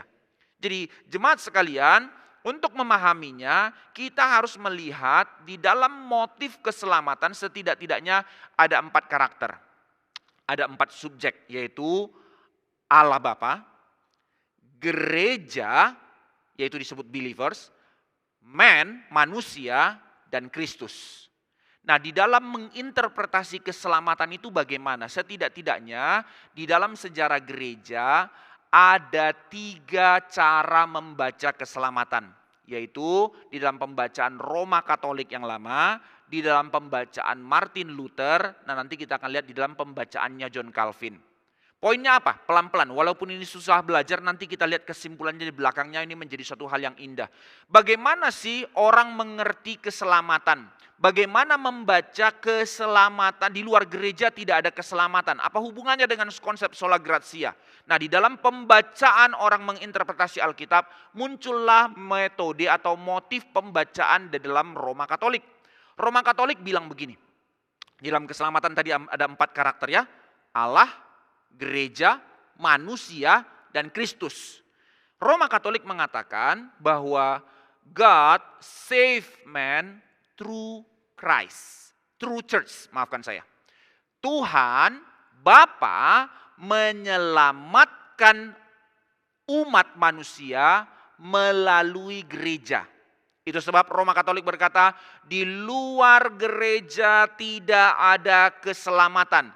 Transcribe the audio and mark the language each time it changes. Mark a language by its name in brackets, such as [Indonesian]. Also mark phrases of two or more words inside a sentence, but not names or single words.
[Indonesian] Jadi jemaat sekalian, untuk memahaminya, kita harus melihat di dalam motif keselamatan setidak-tidaknya ada 4 karakter. Ada 4 subjek, yaitu Allah Bapa, gereja, yaitu disebut [English] believers, man, [Indonesian] manusia, dan Kristus. Nah, di dalam menginterpretasi keselamatan itu bagaimana? Setidak-tidaknya di dalam sejarah gereja ada 3 cara membaca keselamatan, yaitu di dalam pembacaan Roma Katolik yang lama, di dalam pembacaan Martin Luther, nah nanti kita akan lihat di dalam pembacaannya John Calvin. Poinnya apa? Pelan-pelan, walaupun ini susah belajar, nanti kita lihat kesimpulannya di belakangnya, ini menjadi suatu hal yang indah. Bagaimana sih orang mengerti keselamatan? Bagaimana membaca keselamatan? Di luar gereja tidak ada keselamatan. Apa hubungannya dengan konsep [Latin] sola gratia? [Indonesian] Nah, di dalam pembacaan orang menginterpretasi Alkitab, muncullah metode atau motif pembacaan di dalam Roma Katolik. Roma Katolik bilang begini, di dalam keselamatan tadi ada 4 karakter ya, Allah, gereja, manusia, dan Kristus. Roma Katolik mengatakan bahwa [English] God save man through Christ, through church, [Indonesian] maafkan saya. Tuhan Bapa menyelamatkan umat manusia melalui gereja. Itu sebab Roma Katolik berkata, di luar gereja tidak ada keselamatan.